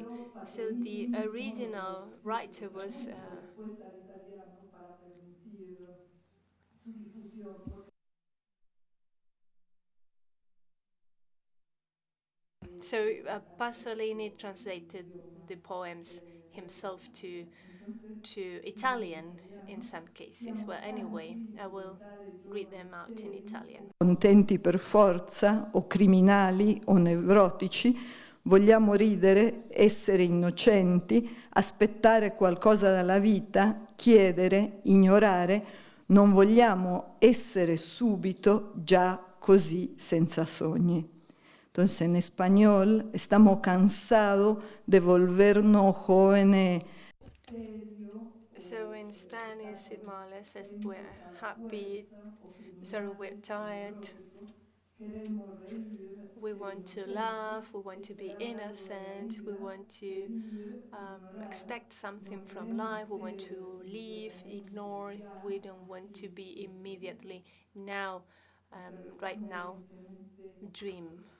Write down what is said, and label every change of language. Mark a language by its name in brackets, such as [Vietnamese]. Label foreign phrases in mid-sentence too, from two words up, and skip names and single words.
[English] So the original writer was Pasolini translated the poems himself to Italian in some cases. Well, anyway, I will read them out in Italian. [Italian] Contenti per forza, o criminali o nevrotici, vogliamo ridere, essere innocenti, aspettare qualcosa dalla vita, chiedere, ignorare, non vogliamo essere subito già così senza sogni. [Spanish] Entonces, en español, estamos cansados de volvernos jóvenes. [English] So in Spanish, it more or less says we're happy, sorry, we're tired. We want to laugh, we want to be innocent, we want to expect something from life, we want to leave, ignore, we don't want to be immediately now, right now, dream.